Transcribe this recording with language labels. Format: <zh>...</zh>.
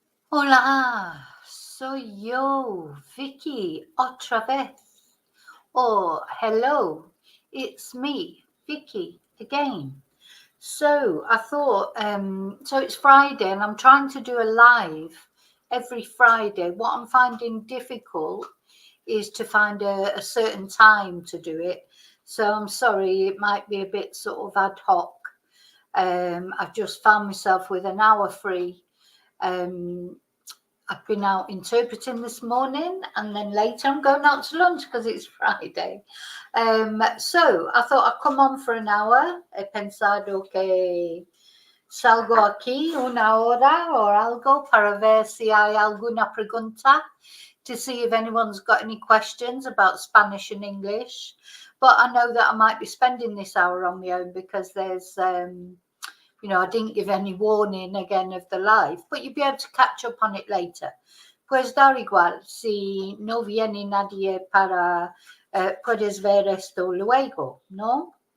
<es>Hola, soy yo, Vicky, otra vez.</es> <en>Or hello, it's me, Vicky, again. So I thought, so it's Friday and I'm trying to do a live every Friday. What I'm finding difficult is to find a certain time to do it. So I'm sorry, it might be a bit sort of ad hoc. I've just found myself with an hour free. I've been out interpreting this morning and then later I'm going out to lunch because it's Friday. So I thought I'd come on for an hour.</en> <es>He pensado que salgo aquí una hora or algo para ver si hay alguna pregunta,</es> <en>to see if anyone's got any questions about Spanish and English. But I know that I might be spending this hour on my own because there's I didn't give any warning again of the live, but you'll be able to catch up on it later.</en> <es>Pues da igual, si no viene nadie para, puedes ver esto luego, ¿no?</es>